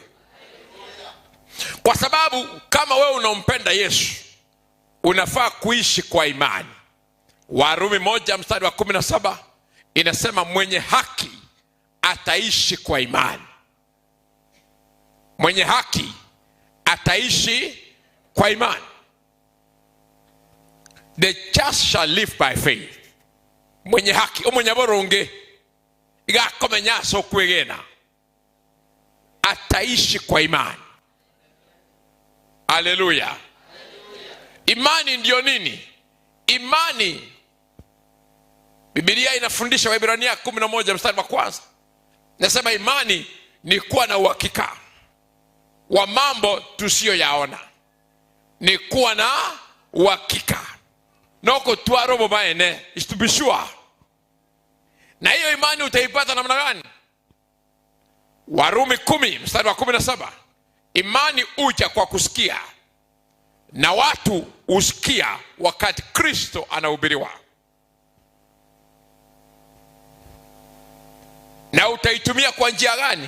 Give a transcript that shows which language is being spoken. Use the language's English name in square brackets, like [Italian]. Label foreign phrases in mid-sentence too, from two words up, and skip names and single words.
[Swahili] Kwa sababu kama wewe unampenda Yesu, unafaa kuishi kwa imani. Warumi 1:17 inasema mwenye haki ataishi kwa imani. Mwenye haki ataishi kwa imani. [English] The just shall live by faith. [Swahili] Mwenye haki, mwenye [Gusii] boronge igakomenya so kwegena, [Swahili] ataishi kwa imani. Haleluya. Imani ndio nini? Imani, Biblia inafundisha, Waebrania 11:1, nasema imani ni kuwa na uhakika wa mambo tusiyoyaona. Ni kuwa na uhakika. [Gusii] Noko tuarobo baene, [English] is to be sure. [Swahili] Na hiyo imani utaipata namna gani? Warumi 10:17, imani uja kwa kusikia, na watu usikia wakati Kristo anahubiriwa. Na utaitumia kwa njia gani?